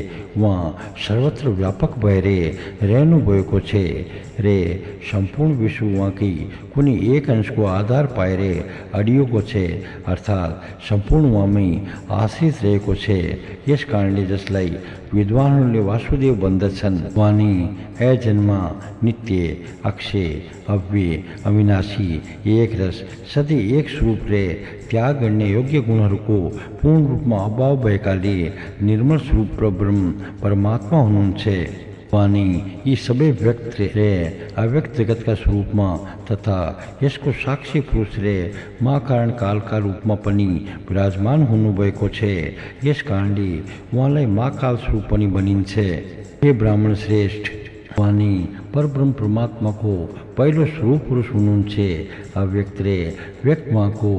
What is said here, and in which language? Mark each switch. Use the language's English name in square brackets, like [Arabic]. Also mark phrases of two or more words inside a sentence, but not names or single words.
[Nepali] उहाँ सर्वत्र व्यापक भएर रहनु भएको छ रे सम्पूर्ण विश्व उहाँकै कुनै एक अंशको आधार पाएर अडिएको छ अर्थात् सम्पूर्ण उहाँमै आश्रित रहेको छ यस कारणले जसलाई विद्वानहरूले वासुदेव भन्दछन् उहाँ नै अजन्मा नित्य अक्षय अव्यय अविनाशी एक रस सधैँ एक स्वरूप रे त्याग गर्ने योग्य गुणहरूको पूर्ण रूपमा अभाव भएकाले निर्मल स्वरूप ब्रह्म परमात्मा हुनुहुन्छ उहाँ नै यी सबै व्यक्त रे अव्यक्त जगतका स्वरूपमा तथा यसको साक्षी पुरुष रे महाकारण कालका रूपमा पनि विराजमान हुनुभएको छ यस कारणले उहाँलाई महाकाल स्वरूप पनि भनिन्छ हे ब्राह्मण श्रेष्ठ उहाँ नै परब्रह्म परमात्माको पहिलो स्वरूप पुरुष हुनुहुन्छ अव्यक्त रे व्यक्त उहाँको